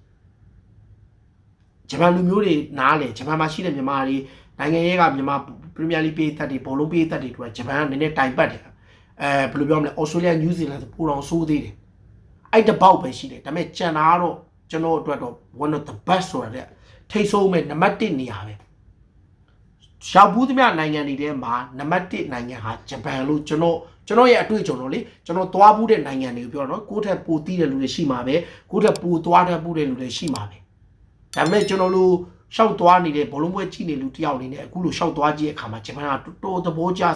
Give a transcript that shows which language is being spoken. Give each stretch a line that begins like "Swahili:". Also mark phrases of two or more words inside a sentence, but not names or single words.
Burmese: ဂျပန်လူမျိုးတွေနားလေဂျပန်မှာရှိတဲ့မြန်မာတွေနိုင်ငံရေးကမြန်မာပရီးမီယာလိပေးသက်တွေဘောလုံးပေးသက်တွေတို့ကဂျပန်ကနည်းနည်းတိုင်ပတ်တယ်ဘယ်လိုပြောမလဲဩစတြေးလျနယူးဇီလန်ဆိုပိုတောင်ဆိုးသေးတယ်အဲ့တပေါက်ပဲရှိတယ်ဒါပေမဲ့ကျန်တာကတော့ကျွန်တော်အတွက်တော့
English: one of the best
Burmese: ဆိုတဲ့ထိတ်ဆုံးမဲ့နံပါတ်1နေရာပဲရောက်ဘူးသမျှနိုင်ငံတွေထဲမှာနံပါတ်1နိုင်ငံဟာ ဂျပန်လို့ကျွန်တော်ရဲ့အတွေ့အကြုံတော့လေကျွန်တော်သွားဘူးတဲ့နိုင်ငံတွေကိုပြောတော့ကိုယ့်ထက်ပိုတီးတဲ့လူတွေရှိမှာပဲကိုယ့်ထက်ပိုသွားတဲ့ဘူးတဲ့လူတွေရှိမှာပဲဒါပေမဲ့ကျွန်တော်တို့ရှောက်သွားနေတဲ့ဘောလုံးပွဲကြည့်နေလူတယောက်အနေနဲ့အခုလိုရှောက်သွားကြည့်တဲ့အခါမှာဂျပန်ကတော်သဘောကျစ